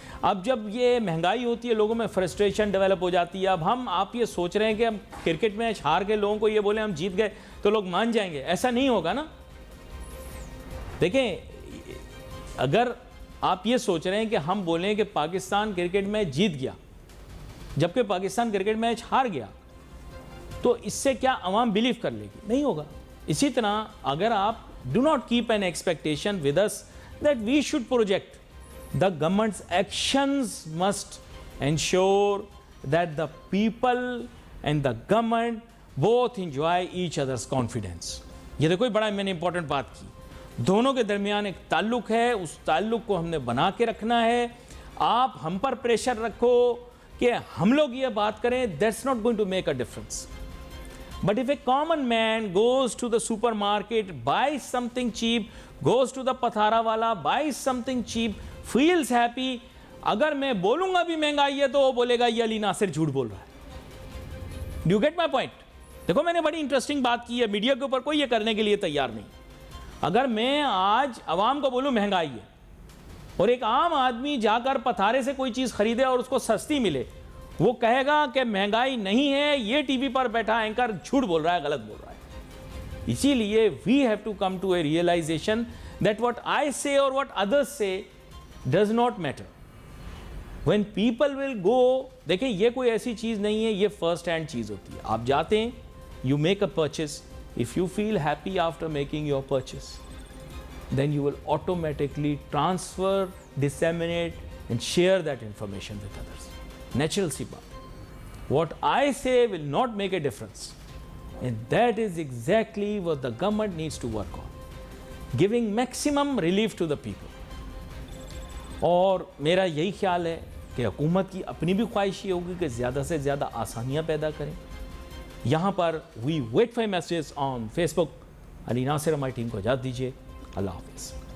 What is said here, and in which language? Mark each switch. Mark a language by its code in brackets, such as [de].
[ur] اب جب یہ مہنگائی ہوتی ہے لوگوں میں فرسٹریشن ڈیولپ ہو جاتی ہے. اب آپ یہ سوچ رہے ہیں کہ ہم کرکٹ میچ ہار کے لوگوں کو یہ بولیں ہم جیت گئے تو لوگ مان جائیں گے, ایسا نہیں ہوگا نا. دیکھیں اگر آپ یہ سوچ رہے ہیں کہ ہم بولیں کہ پاکستان کرکٹ میچ جیت گیا جبکہ پاکستان کرکٹ میچ ہار گیا, تو اس سے کیا عوام بلیو کر لے گی؟ نہیں ہوگا. اسی طرح اگر آپ [en] do not keep an expectation with us that we should project, the government's actions must ensure that the people and the government both enjoy each other's confidence. [ur] یہ دیکھو بڑا میں نے امپورٹنٹ بات کی, دونوں کے درمیان ایک تعلق ہے, اس تعلق کو ہم نے بنا کے رکھنا ہے. آپ ہم پر پریشر رکھو کہ ہم لوگ یہ بات کریں, [en] that's not going to make a difference. But if a common man goes to the supermarket, buys something cheap, goes to the pathara wala, buys something cheap, feels happy, [ur] اگر میں بولوں گا بھی مہنگائی ہے تو وہ بولے گا یہ علی ناصر جھوٹ بول رہا ہے. [en] Do you get my point? [ur] دیکھو میں نے بڑی انٹرسٹنگ بات کی ہے, میڈیا کے اوپر کوئی یہ کرنے کے لیے تیار نہیں. اگر میں آج عوام کو بولوں مہنگائی ہے اور ایک عام آدمی جا کر پتھارے سے کوئی چیز خریدے اور اس کو سستی ملے, وہ کہے گا کہ مہنگائی نہیں ہے, یہ ٹی وی پر بیٹھا اینکر جھوٹ بول رہا ہے, غلط بول رہا ہے. اسی لیے [en] we have to come to a realization that what I say or what others say does not matter. When people will go, [ur] دیکھیں یہ کوئی ایسی چیز نہیں ہے, یہ فرسٹ ہینڈ چیز ہوتی ہے. آپ جاتے ہیں, [en] you make a purchase, if you feel happy after making your purchase, then you will automatically transfer, disseminate and share that information with others. [ur] Natural سی بات. [en] What I say will not make a difference, and that is exactly what the government needs to work on, giving maximum relief to the people. [ur] اور میرا یہی خیال ہے کہ حکومت کی اپنی بھی خواہش یہ ہوگی کہ زیادہ سے زیادہ آسانیاں پیدا کریں. یہاں پر [en] we wait for messages on Facebook. [ur] علی ناصر ہماری ٹیم کو اجازت دیجیے. اللہ حافظ.